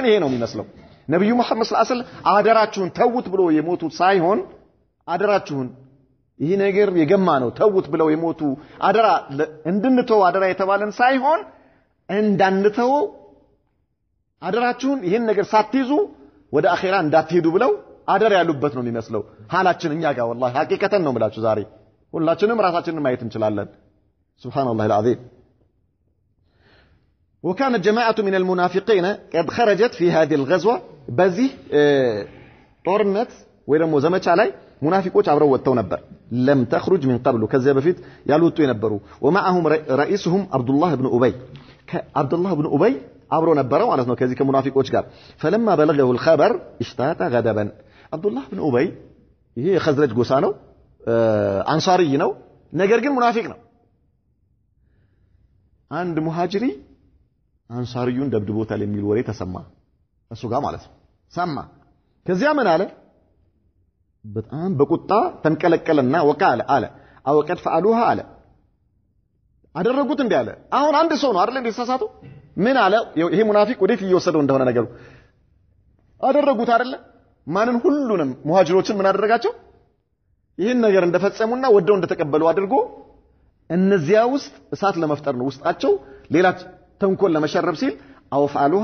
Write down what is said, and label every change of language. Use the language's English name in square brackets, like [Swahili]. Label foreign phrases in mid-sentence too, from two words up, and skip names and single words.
[Amharic] ይሄ ነው የሚመስለው ነብዩ መሐመድ [Arabic] صلى الله عليه وسلم [Amharic] አደራችሁን ተውት ብሎ የሞቱት ሳይሆን አደራችሁን ይሄ ነገር የገማ ነው ተውት ብለው የሞቱ አደራ እንድንተው አደራ የተባለን ሳይሆን እንዳንተው አደራችሁን ይሄን ነገር ሳትይዙ ወደ አኺራ እንዳትሄዱ ብለው አደራ ያሉበት ነው የሚመስለው ሐላችን እኛ ጋር والله ሐቂቀተን ነው ብላችሁ ዛሬ ሁላችንም ራሳችንን ማየት እንችላለን [Arabic] سبحان الله العظيم وكانت جماعه من المنافقين قد خرجت في هذه الغزوه [Amharic] በዚህ ጦርነት ወይ ደግሞ ዘመቻ ላይ ሙናፊቆች አብረው ወጥተው ነበር [Arabic] لم تخرج من قبل [Amharic] ከዚያ በፊት ያልወጡ የነበሩ [Arabic] ومعهم رئيسهم عبد الله بن ابي عبد الله بن ابي [Amharic] አብሮ ነበር ማለት ነው ከዚህ ከሙናፊቆች ጋር [Arabic] فلما بلغه الخبر اشتاق غضبا عبد الله بن ابي [Amharic] ይሄ የኸዝረጅ ጎሳ ነው አንሳሪ ነው ነገር ግን ሙናፊቅ ነው አንድ ሙሃጅሪ አንሳሪዩን ደብድቦታል የሚል ወሬ ተሰማ እሱ ጋር ማለት ነው ሰማ ከዚያ ምን አለ በጣም በቁጣ ተንቀለቀለና ወቃለ አለ [Arabic] أو قد فعلوها [Amharic] አለ አደረጉት እንዴ አለ አሁን አንድ ሰው ነው አይደል እንዴ ተሳሳተው ምን አለ ይሄ ሙናፊቅ ወዴት እየወሰደው እንደሆነ ነገሩ አደረጉት አይደል ማንን ሁሉንም ሙሃጅሮችን ምን አደረጋቸው ይሄን ነገር እንደፈጸሙና ወደው እንደተቀበሉ አድርጎ እነዚያ ውስጥ እሳት ለመፍጠር ነው ውስጣቸው ሌላ ተንኮል ለመሸረብ ሲል አውፋሉሃ